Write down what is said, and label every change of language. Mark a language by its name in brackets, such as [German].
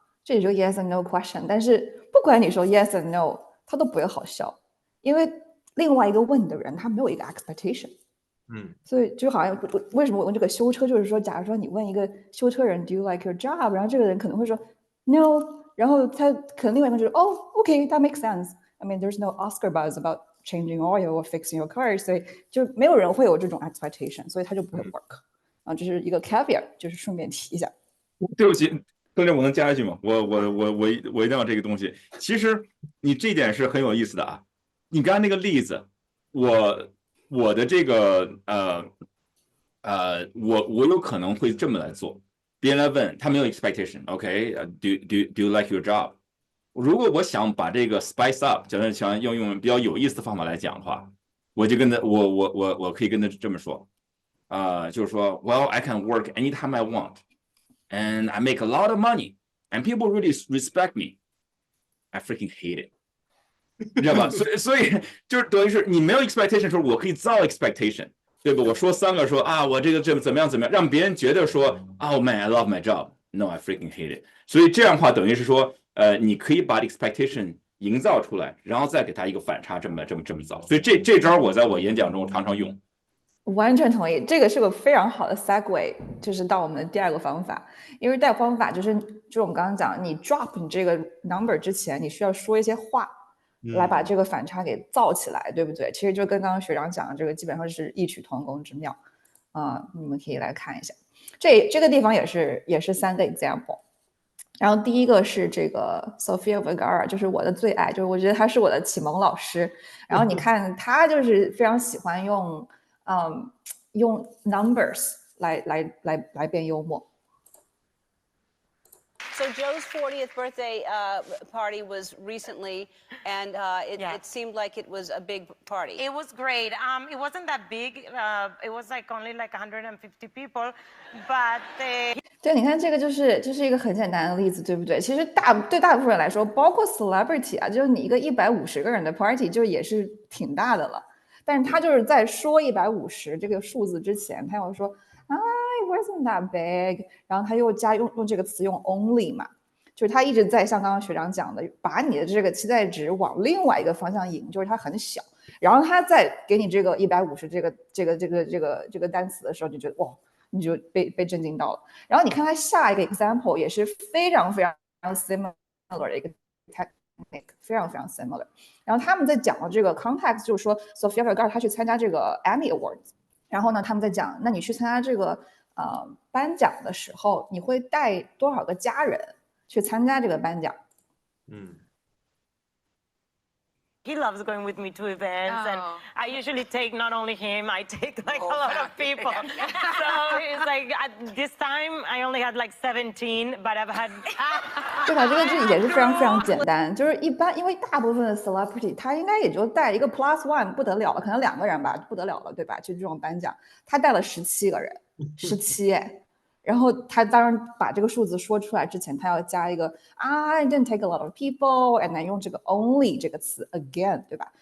[Chinese] 这也就 [English] yes and no question， [Chinese] 但是不管你说 [English] yes and no， [Chinese] 他都不会好笑，因为另外一个问你的人他没有一个 expectation。所以就好像为什么我问这个修车，就是说，假如说你问一个修车人 [English] Do you like your job？ [Chinese] 然后这个人可能会说 No， 然后他可能另外一个人就说OK， [English] that makes sense。 I mean there's no Oscar buzz about changing oil or fixing your car， [Chinese] 所以就没有人会有这种 expectation， 所以他就不会 work。这是一个 caveat， 就是顺便提一下。对不起，兄弟，我能加一句吗？我一定要这个东西。其实你这点是很有意思的啊。你刚才那个例子，我的这个我有可能会这么来做。别人来问，他没有 expectation，OK？ [English] Do you like your job？ [Chinese] 如果我想把这个 spice up， 想要用比较有意思的方法来讲的话，我就跟他我可以跟他这么说。就是说 [English] ，Well, I can work anytime I want, and I make a lot of money, and people really respect me. I freaking hate it， [Chinese] 你知道吧？所以就是等于是你没有 expectation 的时候，我可以造 expectation， 对吧？我说3个说我这个怎么样，让别人觉得说 ， [English] Oh man, I love my job. No, I freaking hate it。 [Chinese] 所以这样的话，等于是说，你可以把 expectation 营造出来，然后再给他一个反差，这么造。所以这招我在我演讲中常常用。完全同意，这个是个非常好的 segue，就是到我们的第二个方法。因为第二个方法就是我们刚刚讲，你 drop 你这个 number 之前，你需要说一些话来把这个反差给造起来，对不对？其实就跟刚刚学长讲的这个基本上是异曲同工之妙你们可以来看一下，这个地方也是3个 example。然后第一个是这个 Sofia Vergara， 就是我的最爱，就是我觉得她是我的启蒙老师。然后你看她就是非常喜欢用numbers 来变幽默。 [English] So Joe's 40th birthday party was recently, and Yeah. it seemed like it was a big party. It was great. It wasn't that big. It was like only like 150 people, but [Chinese] 对，你看这个就是一个很简单的例子，对不对？其实对大部分人来说，包括 celebrity 啊，就是你一个150个人的 party 就也是挺大的了。但是他就是在说150这个数字之前，他要说 [English] it wasn't that big， [Chinese] 然后他又用这个词用 only 嘛，就是他一直在像刚刚学长讲的，把你的这个期待值往另外一个方向引，就是它很小。然后他再给你这个150这个单词的时候，就觉得哇，你就被震惊到了。然后你看他下一个 example 也是非常非常 similar 的一个 technique， 非常非常 similar。然后他们在讲的这个 context 就是说 Sofia Vergara 她去参加这个 Emmy Awards， 然后呢他们在讲，那你去参加这个颁奖的时候，你会带多少个家人去参加这个颁奖？ [English] he loves going with me to events, and Oh. I usually take not only him, I take like a lot of people. So it's like this time I only had like 17, but I've had [Chinese] 对吧？这个就也是非常非常简单，就是一般，因为大部分的 celebrity 他应该也就带一个 +1 不得了了，可能2个人吧，不得了了，对吧？就这种颁奖，他带了17个人，17哎。然后他当然把这个数字说出来之前，他要加一个 [English] I didn't take a lot of people，and then [Chinese] 用这个 only 这个词 again， 对吧？